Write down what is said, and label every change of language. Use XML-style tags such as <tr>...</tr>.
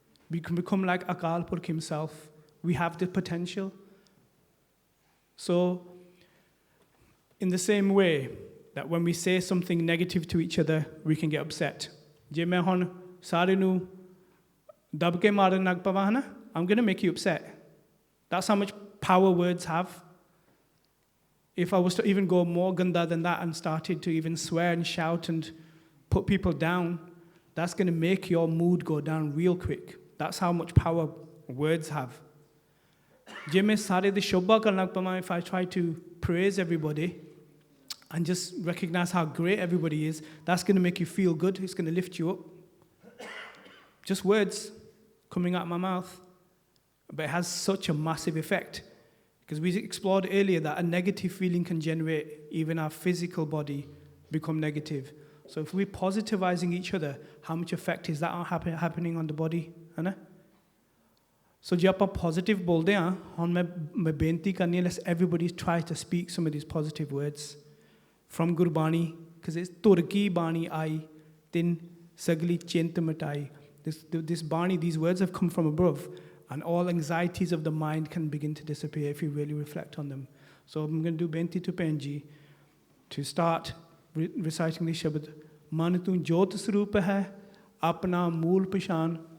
<en>We can become like Akal Purkh himself. We have the potential. So, in the same way that when we say something negative to each other, we can get upset.</en> <pa>ਜੇ ਮੈਂ ਹੁਣ ਸਾਰੇ ਨੂੰ ਦਬ ਕੇ ਮਾਰਨ ਲੱਗ ਪਵਾਂ ਨਾ,</pa> <en>I'm going to make you upset. That's how much power words have. If I was to even go more ganda than that and started to even swear and shout and put people down, that's going to make your mood go down real quick. That's how much power words have.</en> <pa>ਜੇ ਮੈਂ ਸਾਰੇ ਦੀ ਸ਼ੋਭਾ ਕਰਨ ਲੱਗ ਪਵਾਂ,</pa> <en>if I try to praise everybody and just recognize how great everybody is, that's going to make you feel good. It's going to lift you up. Just words coming out of my mouth. But it has such a massive effect. Because we explored earlier that a negative feeling can generate even our physical body become negative. So if we're positivizing each other, how much effect is that happening on the body?</en> <pa>Hai na? So ਜੇ ਆਪਾਂ positive ਬੋਲਦੇ ਹਾਂ, ਹੁਣ ਮੈਂ ਬੇਨਤੀ ਕਰਨੀ ਹੈ,</pa> <en>let's everybody try to speak some of these positive words from Gurbani, because it's</en> <pa>ਤੁਰ ਕੀ ਬਾਣੀ ਆਈ, ਤਿਨ ਸਗਲੀ ਚਿੰਤ ਮਿਟਾਈ.</pa> <en>This Bani, these words have come from above, and all anxieties of the mind can begin to disappear if you really reflect on them. So I'm going to do Benti to Penji to start reciting this Shabad.</en> <pa>Man tu jot swarup hai, apna mool pashan.</pa>